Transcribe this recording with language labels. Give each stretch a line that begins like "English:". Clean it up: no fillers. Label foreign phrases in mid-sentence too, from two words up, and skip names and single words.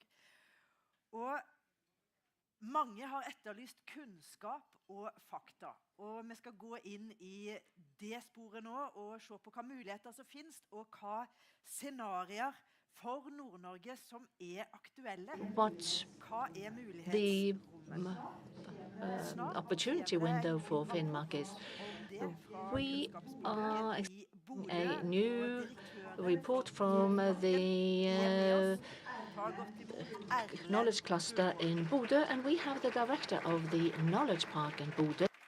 Norwegian: Og mange har etterlyst kunnskap og fakta, og vi skal gå inn i det sporet nå og se på hva muligheter som finnes, og hva scenarier for Nord-Norge som er aktuelle. Hva er mulighetsrommet?
English: Opportunity window for Finnmark is we are expecting a new report from the knowledge cluster in Bodø, and we have the director of the knowledge park in Bodø.